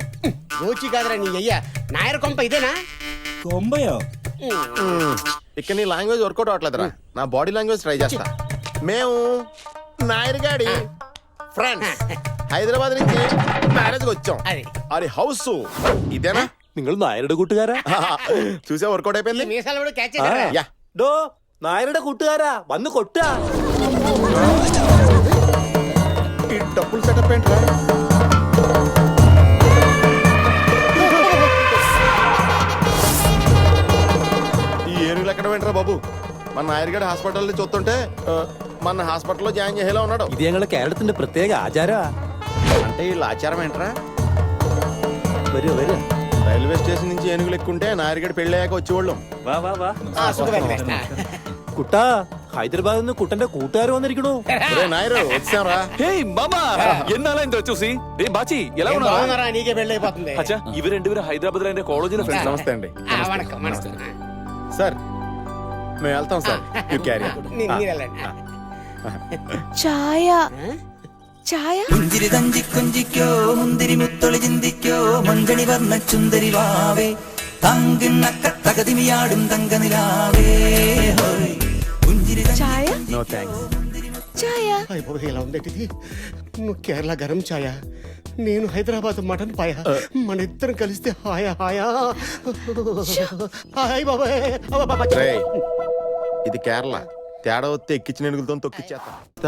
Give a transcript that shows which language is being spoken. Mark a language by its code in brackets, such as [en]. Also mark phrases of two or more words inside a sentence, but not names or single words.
[te] గోచి కాదురా నీ అయ్యా. నాయర్ కొంప ఇదేనా? కొంబయా ఇక్కడ నీ లాంగ్వేజ్ వర్కౌట్ అవట్లేదురా. నా [en] body language try [te] చేస్తా. మేము నాయర్గాడి ఫ్రెండ్స్ హైదరాబాద్ నుంచి మ్యారేజ్ వచ్చాం. అది హౌస్ ఇదేనా? [ml] നിങ്ങൾ നായരുടെ കൂട്ടുകാരാ? [te] చూసే వర్కౌట్ అయిపోయింది. మీసాలు కూడా క్యాచ్ యా [ml] ഡോ നായരുടെ കൂട്ടുകാരാ വന്ന് കൊട്ടാ. [te] ఈ డబ్బులు సెటప్ ఏంట్రా? ఈ ఏనుగులు ఎక్కడ వెంటరా బాబు? మన నాయర్గడ్ హాస్పిటల్ చూస్తుంటే మన హాస్పిటల్లో జాయిన్ చేసేలా ఉన్నాడు. [ml] ഇത് ഞങ്ങളുടെ കേരളത്തിന്റെ പ്രത്യേക ആചാരാ. [te] అంటే వీళ్ళ ఆచారం ఏంట్రా? [ml] വരൂ വരൂ. [te] రైల్వే స్టేషన్ నుంచి ఏనుగులు ఎక్కుంటే నాయర్గడ్ పెళ్ళయ్యాక వచ్చేవాళ్ళం. [ml] വാ വാ വാ. കുട്ടാ ഹൈദരാബാദിൽ നിന്ന് കുട്ടന്റെ കൂട്ടുകാർ വന്നിരിക്കണു. [te] నాయరు వచ్చారా? హేయ్ మామా ఎన్నాళ్ళ ఇంత చూసి ఏ బాచి ఎలా బాగున్నారా? నీకే పెళ్ళైపోతుంది. అచ్చా ఇవి రెండు హైదరాబాద్ లో కాలేజీలో ఫ్రెండ్స్. నమస్తే అండి. [ta] வணக்கம் வணக்கம். [te] సార్ మేము వెళ్తాం సార్. [en] you carry. [te] మీరు వెళ్ళండి. ఛాయ ఛాయ [ml] പുഞ്ചിരി തഞ്ചി കൊഞ്ചിക്കോ മുന്തിരി മുത്തൊളി ചിന്തിക്കോ മഞ്ചണി വർണ്ണ ചുന്ദരി വാവേ തങ്കിണ്ണക്ക തകതിമിയാടും തങ്കനിലാവേ പുഞ്ചിരി [te] ఛాయ [en] No thanks. [te] ఛాయ అయిపోయి ఇలా ఉందేటిది. నువ్వు కేరళ గరం ఛాయ, నేను హైదరాబాద్ మటన్ పాయ. మన ఇద్దరం కలిస్తే హాయా హాయా హాయ్ బాబాయ్. రేయ్, ఇది కేరళ. తేడా వస్తే ఎక్కించిన ఏనుగులతో తొక్కిచ్చేస్తా.